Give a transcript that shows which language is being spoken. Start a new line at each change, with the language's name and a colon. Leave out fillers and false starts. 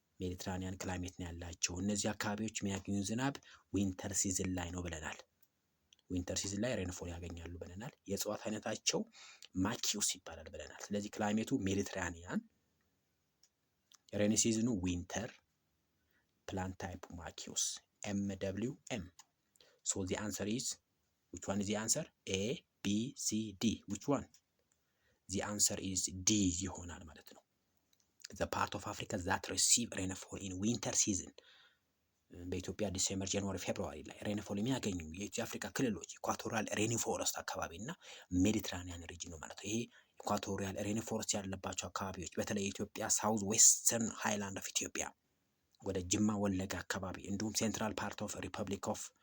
Amharic: ሜዲትራኒያን ክላይሜት ነው ያላቸው። እነዚህ አካባቢዎች የሚያገኙ ዝናብ ዊንተር ሲዝን ላይ ነው ብለናል። ዊንተር ሲዝን ላይ ሬንፎል ያገኛሉ ብለናል። የእጽዋት አይነታቸው ማኪውስ ይባላል ብለናል። ስለዚህ ክላይሜቱ ሜዲትራኒያን፣ ሬኒ ሲዝኑ ዊንተር፣ ፕላንት ታይፕ ማኪውስ MWM.
English: so the answer is which one is the answer? A B C D. which one? the answer is D
Amharic: ይሆናል ማለት ነው።
English: the part of Africa that receive rainfall in winter season
Amharic: በኢትዮጵያ ዲሴምበር፣ ጃንዋሪ፣ ፌብሩዋሪ ላይ ሬንፎል የሚያገኙ የአፍሪካ ክልሎች ኢኳቶሪያል ሬኒፎረስት አካባቢ እና ሜዲትራኒያን ሪጅን ነው ማለት ነው። ይሄ ኢኳቶሪያል ሬኒፎረስት ያለባቸው አካባቢዎች በተለይ የኢትዮጵያ ሳውዝ ዌስተርን ሃይላንድ ኦፍ ኢትዮጵያ ወደ ጅማ ወለጋ አካባቢ እንዲሁም ሴንትራል ፓርት ኦፍ ሪፐብሊክ ኦፍ